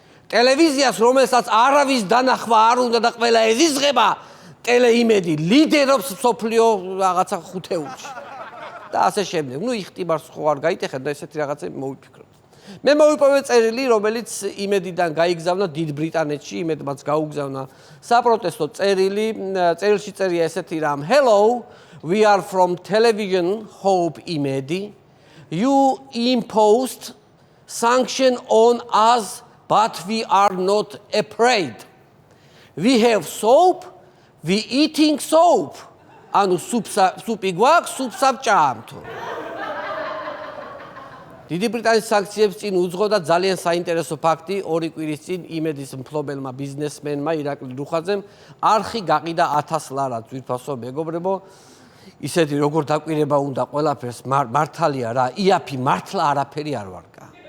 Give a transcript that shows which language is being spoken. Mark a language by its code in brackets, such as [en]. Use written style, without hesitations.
[ka] ტელევიზიას, რომელსაც არავის დანახვა არ უნდა და ყველა ეზიზღება, ტელეიმედი ლიდერობს მსოფლიო რაღაცა ხუთეულში. და ასე შემდეგ. ნუ იხტიბარს ხო არ გაიტეხეთ და ესეთი რაღაცები მოვიფიქროთ. მე მოვიპოვე წერილი, რომელიც იმედიდან გაიგზავნა დიდ ბრიტანეთში, იმედმაც გაუგზავნა საპროტესტო წერილი. წერილში წერია ესეთი რამ: [en] Hello, we are from television Hope Imedi. You imposed sanction on us, but we are not afraid. We have soap, we eating soap. [ka] ანუ სუპი გვაქვს, სუპს ავჭამთ. დიდი ბრიტანეთის სანქციებს წინ უძღოდა ძალიან საინტერესო ფაქტი. 2 კვირის წინ იმედის მფლობელმა ბიზნესმენმა ირაკლი რუხაძემ არხი გაყიდა 1000 ლარად. ძვირფასო მეგობრებო, ისეთი როგორ დაკვირება უნდა ყველაფერს მართალია რა, იაფი მართლა არაფერი არ ვარგა.